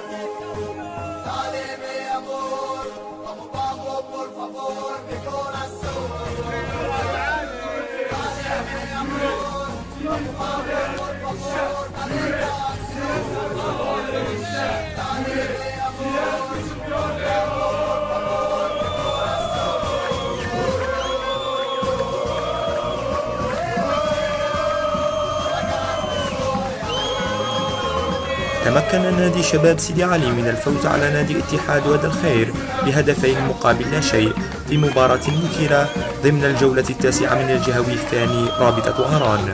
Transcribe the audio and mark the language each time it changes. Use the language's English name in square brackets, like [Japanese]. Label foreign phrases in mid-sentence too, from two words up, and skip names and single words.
[Spanish] Dale mi amor, vamos, vamos, por favor, mi corazón. Dale mi amor, vamos, vamos, por favor, dale campeón. Dale mi amor, por favor, mi corazón. [Arabic] تمكن نادي شباب سيدي علي من الفوز على نادي اتحاد وادي الخير بهدفين مقابل لا شيء في مباراة مثيرة ضمن الجولة التاسعة من الجهوي الثاني رابطة هران.